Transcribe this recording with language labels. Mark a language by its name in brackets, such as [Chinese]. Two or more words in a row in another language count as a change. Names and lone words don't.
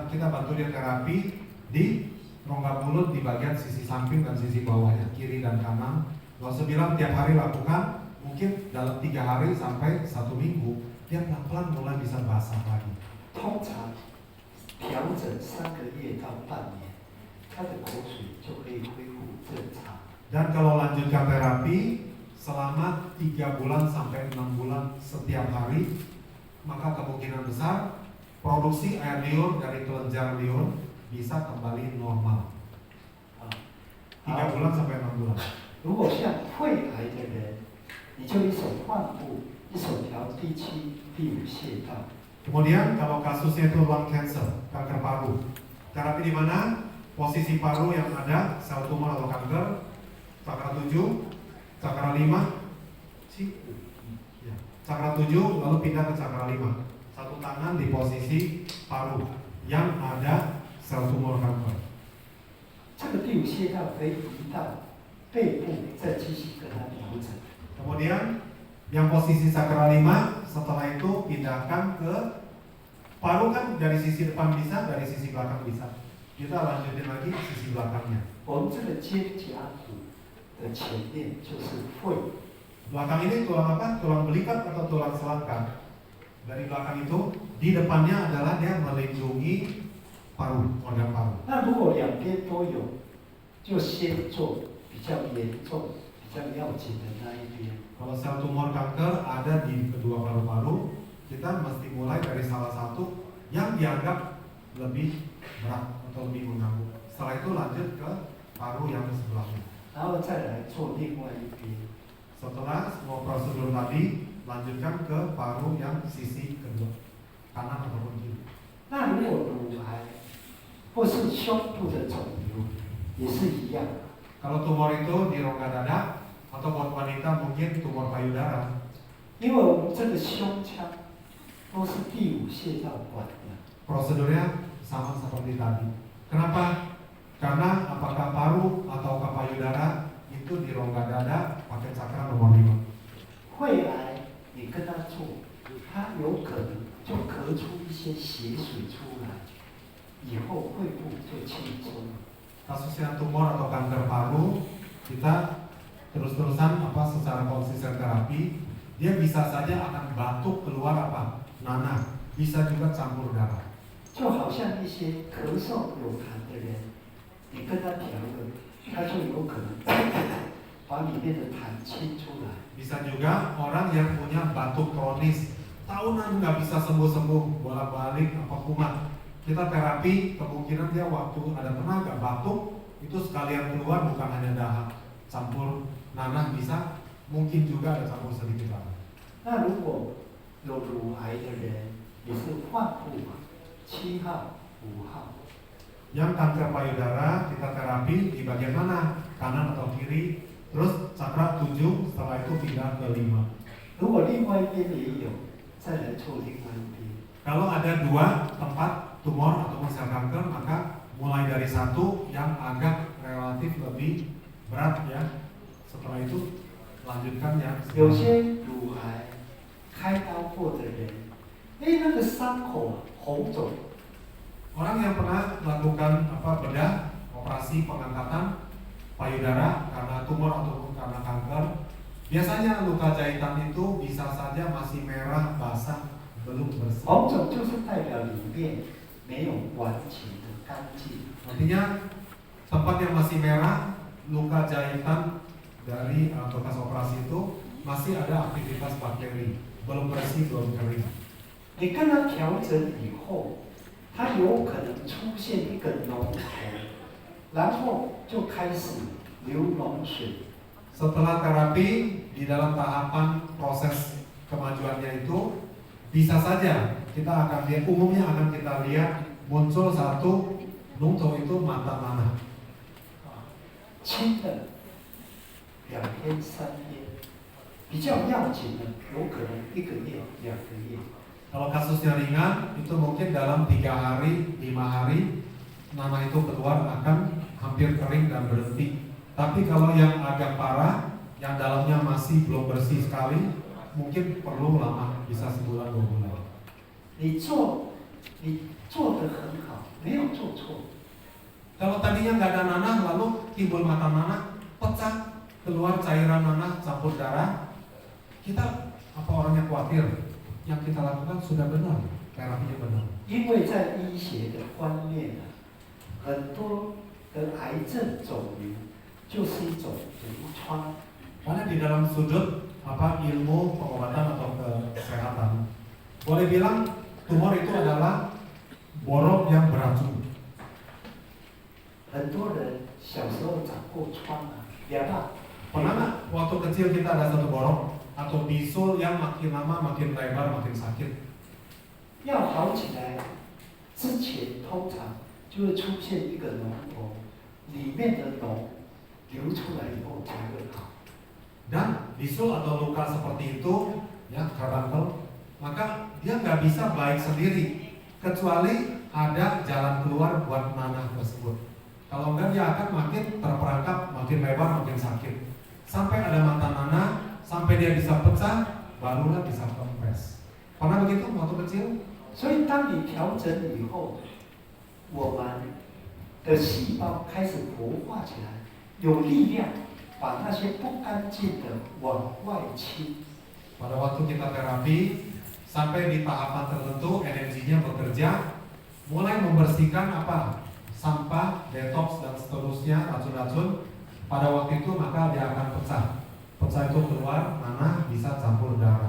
[Indonesian] Kita bantu dia terapi di rongga mulut di bagian sisi samping dan sisi bawahnya, kiri dan kanan. Lalu bilang tiap hari lakukan, mungkin dalam 3 hari sampai 1 minggu dia pelan-pelan mulai bisa basah lagi. [Chinese] 通常调整3个月到半年，他的口水就可以恢复正常。 [Indonesian] Dan kalau lanjutkan terapi selama 3 bulan sampai 6 bulan setiap hari, maka kemungkinan besar produksi air liur dari kelenjar liur bisa kembali normal. 3 bulan sampai 6 bulan. [Chinese] 如果像肺癌的人，你就一手换布，一手调第7、第5穴道。 [Indonesian] Kemudian kalau kasusnya itu [English] lung cancer, [Indonesian] kanker paru, terapi di mana? Posisi paru yang ada sel tumor atau kanker, cakra 7, cakra 5, cakra 7 lalu pindah ke cakra 5. Satu tangan di posisi paru yang ada sel tumor kanker. [Chinese] 这个第5穴道可以移到背部，再继续跟它调整。 [Indonesian] Kemudian yang posisi cakra 5 setelah itu pindahkan ke paru kan dari sisi depan bisa, dari sisi belakang bisa. Kita lanjutin lagi sisi belakangnya. [Chinese] 我们这个肩胛骨的前面就是肺， [Indonesian] Belakang ini tulang apa? Tulang belikat atau tulang selangkah. Dari belakang itu, di depannya adalah dia melindungi paru, organ paru. [Chinese] 那如果两边都有，就先做比较严重、比较要紧的那一边。 [Indonesian] Kalau sel tumor kanker ada di kedua paru-paru, kita mesti mulai dari salah satu yang dianggap lebih berat atau lebih mengganggu. Setelah itu lanjut ke paru yang sebelahnya. [Chinese] 然后再来做另外一边。 [Indonesian] Setelah semua prosedur tadi, lanjutkan ke paru yang sisi kedua, kanan ataupun kiri. [Chinese] 那如果乳癌或是胸部的肿瘤也是一样， [Indonesian] Kalau tumor itu di rongga dada atau buat wanita mungkin tumor payudara, [Chinese] 因为我们这个胸腔都是第五穴道管的， [Indonesian] prosedurnya sama seperti tadi. Kenapa? Karena apakah paru atau payudara itu di rongga dada pakai cakra nomor 5. [Chinese] 肺癌你跟他做，他有可能就咳出一些血水出来，以后肺部就轻松了。 [Indonesian] Kasusnya tumor atau kanker paru, kita terus-terusan secara konsisten terapi, dia bisa saja akan batuk keluar nanah, bisa juga campur darah. [Chinese] 就好像一些咳嗽有痰的人，你跟他调了，他就有可能把里面的痰清出来。 [Indonesian] Bisa juga orang yang punya batuk kronis, tahunan nggak bisa sembuh-sembuh, bolak-balik kumat. Kita terapi, kemungkinan dia waktu ada tenaga batuk, itu sekalian keluar bukan hanya dahak, campur nanah bisa, mungkin juga ada campur sedikit darah. [Chinese] 那如果有乳癌的人，也是患部嘛，7号、5号。 [Indonesian] Yang kanker payudara kita terapi di bagian mana? Kanan atau kiri? Terus cakra 7, setelah itu pindah ke 5. [Chinese] 如果另外一边也有，再来做另外一边。 [Indonesian] Kalau ada 2 tempat tumor atau sel kanker, maka mulai dari satu yang agak relatif lebih berat ya. Setelah itu lanjutkan yang [Chinese] 有些乳癌开刀过的人，那个伤口红肿， [Indonesian] orang yang pernah melakukan bedah operasi pengangkatan payudara karena tumor ataupun karena kanker, biasanya luka jahitan itu bisa saja masih merah, basah, belum bersih. [Chinese] 红肿就是代表里面没有完全的干净。 [Indonesian] Artinya tempat yang masih merah, luka jahitan dari bekas operasi itu masih ada aktivitas bakteri, belum bersih, belum kering. [Chinese] 你跟他调整以后，他有可能出现一个脓头，然后就开始流脓水。 [Indonesian] Setelah terapi, di dalam tahapan proses kemajuannya itu, bisa saja kita akan lihat, umumnya akan kita lihat muncul satu nungto itu mata nanah. [Chinese] 轻的2天3天，比较要紧的有可能1个月、2个月。 [Indonesian] Kalau kasusnya ringan, itu mungkin dalam 3 hari, 5 hari, nanah itu keluar akan hampir kering dan berhenti. Tapi kalau yang agak parah, yang dalamnya masih belum bersih sekali, mungkin perlu lama, bisa sebulan 2 bulan. [Chinese] 你做得很好，没有做错。 [Indonesian] Kalau tadinya nggak ada nanah, lalu timbul mata nanah, pecah, keluar cairan nanah campur darah, kita orangnya khawatir? Yang kita lakukan sudah benar, terapinya benar. [Chinese] 因为在医学的观念很多的癌症肿瘤就是一种毒疮。 [Indonesian] Karena di dalam sudut ilmu pengobatan atau kesehatan, boleh bilang tumor itu adalah borok yang beracun. [Chinese] 很多人小时候长过疮啊， [Indonesian] Pernah nggak waktu kecil kita ada satu borok atau bisul yang makin lama makin lebar makin sakit? [Chinese] 要好起来之前，通常就会出现一个脓头，里面的脓流出来以后才会好。 [Indonesian] Dan bisul atau luka seperti itu, ya karbunkel, maka dia nggak bisa baik sendiri, kecuali ada jalan keluar buat nanah tersebut. Kalau enggak dia akan makin terperangkap, makin lebar, makin sakit. Sampai ada mata nanah, sampai dia bisa pecah, barulah bisa kempes. Pernah begitu waktu kecil? [Chinese] 所以当你调整以后，我们的细胞开始活化起来，有力量把那些不干净的往外清。 [Indonesian] Pada waktu kita terapi, sampai di tahapan tertentu energinya bekerja, mulai membersihkan apa? Sampah, detox dan seterusnya, racun-racun. Pada waktu itu maka dia akan pecah. Pecah itu keluar, nanah bisa campur darah.